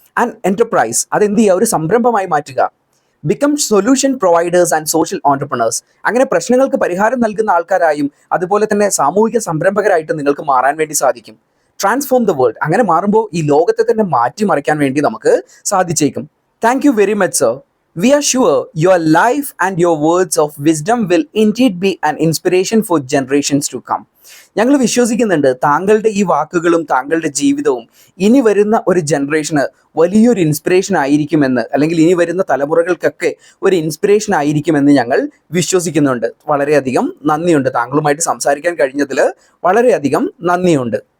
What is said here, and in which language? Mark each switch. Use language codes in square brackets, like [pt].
[en] an enterprise, [ml] അതെന്ത് ചെയ്യുക? ഒരു സംരംഭമായി മാറ്റുക. [en] Become solution providers and social entrepreneurs. [ml] അങ്ങനെ പ്രശ്നങ്ങൾക്ക് പരിഹാരം നൽകുന്ന ആൾക്കാരായും അതുപോലെ തന്നെ സാമൂഹിക സംരംഭകരായിട്ട് നിങ്ങൾക്ക് മാറാൻ വേണ്ടി സാധിക്കും. [en] Transform the world. [ml] അങ്ങനെ മാറുമ്പോൾ ഈ ലോകത്തെ തന്നെ മാറ്റിമറിക്കാൻ വേണ്ടി നമുക്ക് സാധിച്ചേക്കും. [en] Thank you very much sir. We are sure your life and your words of wisdom will indeed be an inspiration for generations to come. [ml] ഞങ്ങൾ വിശ്വസിക്കുന്നുണ്ട് താങ്കളുടെ ഈ വാക്കുകളും താങ്കളുടെ ജീവിതവും ഇനി വരുന്ന ഒരു ജനറേഷന് വലിയൊരു ഇൻസ്പിറേഷൻ ആയിരിക്കുമെന്ന്, അല്ലെങ്കിൽ ഇനി വരുന്ന തലമുറകൾക്കൊക്കെ ഒരു ഇൻസ്പിറേഷൻ ആയിരിക്കുമെന്ന് ഞങ്ങൾ വിശ്വസിക്കുന്നുണ്ട്. വളരെയധികം നന്ദിയുണ്ട്. താങ്കളുമായിട്ട് സംസാരിക്കാൻ കഴിഞ്ഞതിൽ വളരെയധികം നന്ദിയുണ്ട്.